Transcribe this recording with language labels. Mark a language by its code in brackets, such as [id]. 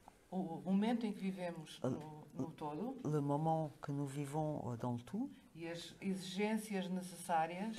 [pt] o momento em que vivemos no todo [fr] le moment que nous vivons dans le tout [pt] e as exigências necessárias